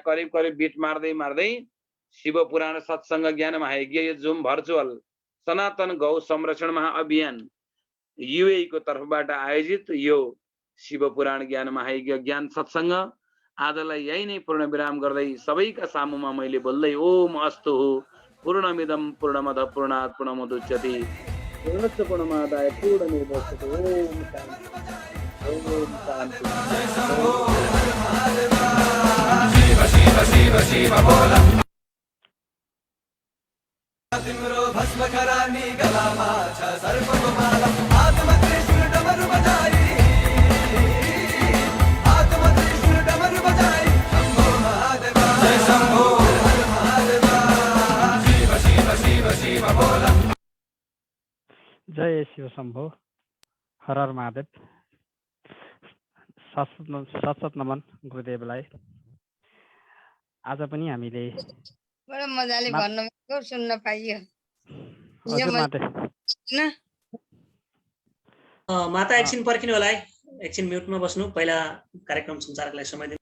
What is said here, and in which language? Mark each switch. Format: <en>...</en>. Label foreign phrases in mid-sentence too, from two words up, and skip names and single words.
<ne>करिब करिब बिट मार्दै मार्दै शिव पुराण सत्सङ्ग ज्ञान महायज्ञ यो जुम भर्चुअल सनातन गौ संरक्षण महाअभियान युए को तर्फबाट आयोजित यो शिव पुराण ज्ञान महायज्ञ ज्ञान सत्सङ्ग आजलाई यही नै पूर्ण विराम गर्दै सबैका सामुमा मैले बोल्दै</ne> <sa>ओम अस्तु पूर्णमिदं पूर्णमदः पूर्णात् पूर्णमुदच्यते पूर्णस्य पूर्णमादाय पूर्णमेवावशिष्यते।</sa> <ne>ओम शान्ति ओम शान्ति। शिव शिव शिव शिव बोला तिम्रो भस्म खरानी गलामा छ सर्पको माला आत्मा त्रिशूल डमरू बजाई आत्मा त्रिशूल डमरू बजाई शम्भो महादेवा जय शम्भो हर महादेवा शिव शिव शिव शिव बोला जय शिव शम्भो हर हर महादेव। सशत नमन गुरुदेवलाई। आज पनि हामीले बडो मजाले भन्नुभएको, सुन्न पाइयो। हजुर माते माता एकछिन पर्खिनु होला है, एकछिन म्युटमा बस्नु, पहिला कार्यक्रम सञ्चालकलाई समय दिनु।</ne>